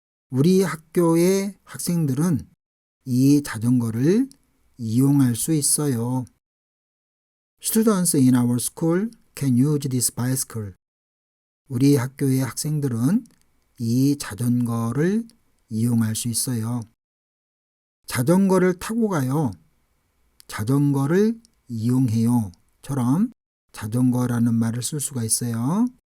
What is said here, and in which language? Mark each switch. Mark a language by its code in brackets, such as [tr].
[ko] 우리 학교의 학생들은 이 자전거를 이용할 수 있어요. [en] Students in our school can use this bicycle. [ko] 우리 학교의 학생들은 이 자전거를 이용할 수 있어요. 자전거를 타고 가요. 자전거를 이용해요. 처럼 자전거라는 말을 쓸 수가 있어요.